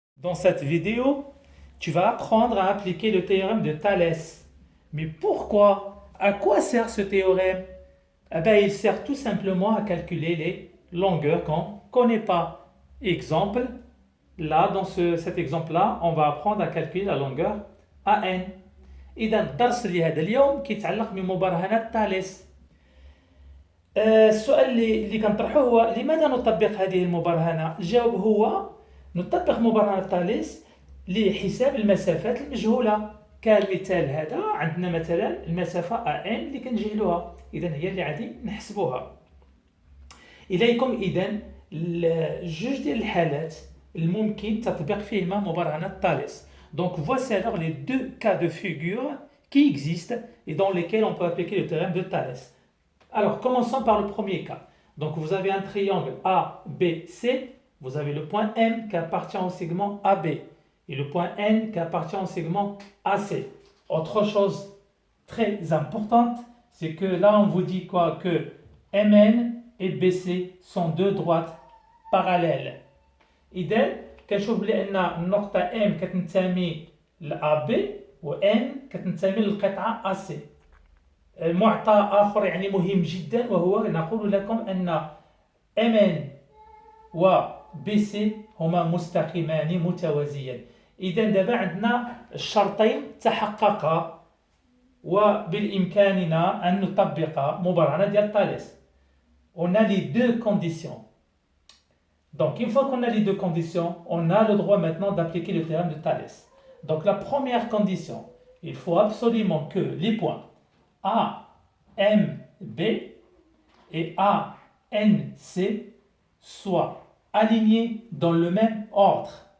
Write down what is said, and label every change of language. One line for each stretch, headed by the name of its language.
French: Dans cette vidéo, tu vas apprendre à appliquer le théorème de Thalès. Mais pourquoi? À quoi sert ce théorème? Eh bien, il sert tout simplement à calculer les longueurs qu'on ne connaît pas. Exemple, là, dans cet exemple-là, on va apprendre à calculer la longueur AN.
Arabic: إذا الدرس لهذا اليوم كيتعلق بمبرهنات تاليس. السؤال اللي كنطرحه هو لماذا نطبق هذه المبرهنة؟ الجواب هو نطبق مبرهنة تاليس لحساب المسافات المجهولة. كالمثال هذا عندنا مثلا المسافة AN اللي كنجهلوها، إذا هي اللي غادي نحسبوها. إليكم إذا جوج ديال الحالات الممكن تطبيق فيهما مبرهنة تاليس.
French: Donc voici alors les deux cas de figure qui existent et dans lesquels on peut appliquer le théorème de Thalès. Alors commençons par le premier cas. Donc vous avez un triangle ABC, vous avez le point M qui appartient au segment AB et le point N qui appartient au segment AC. Autre chose très importante, c'est que là on vous dit quoi? Que MN et BC sont deux droites parallèles.
Arabic: إذا كنشوف بأن النقطة M كتنتمي ل AB و N كتنتمي للقطعة AC. معطى آخر يعني مهم جدا وهو نقول لكم أن MN و BC هما مستقيمان متوازيان. إذا دابا عندنا الشرطين تحققا وبالإمكاننا أن نطبق مبرهنة ديال تاليس.
French: On a les deux conditions. Donc, une fois qu'on a les deux conditions, on a le droit maintenant d'appliquer le théorème de Thalès. Donc, la première condition, il faut absolument que les points A, M, B et A, N, C soient alignés dans le même ordre.